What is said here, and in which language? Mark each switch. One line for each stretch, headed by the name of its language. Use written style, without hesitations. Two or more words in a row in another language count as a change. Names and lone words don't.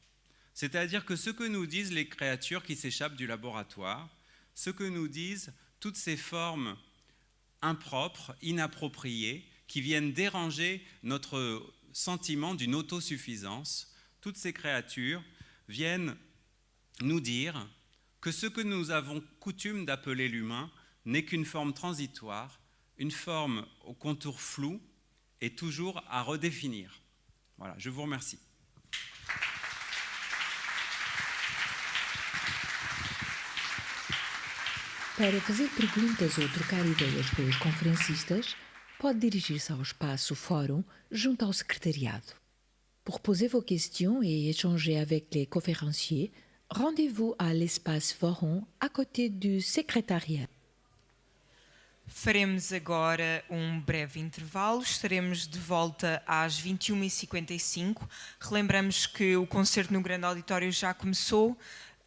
French: C'est-à-dire que ce que nous disent les créatures qui s'échappent du laboratoire, ce que nous disent toutes ces formes impropres, inappropriées, qui viennent déranger notre sentiment d'une autosuffisance, toutes ces créatures viennent nous dire que ce que nous avons coutume d'appeler l'humain n'est qu'une forme transitoire, une forme au contour flou et toujours à redéfinir. Voilà, je vous remercie.
Portuguese: Para fazer perguntas ou trocar ideias com os conferencistas, pode dirigir-se ao espaço Fórum junto ao secrétariado.
French: Pour poser vos questions et échanger avec les conférenciers, rendez-vous à l'espace Forum à côté du secrétariat.
Portuguese: Faremos agora um breve intervalo, estaremos de volta às 21h55. Relembramos que o concerto no Grande Auditório já começou.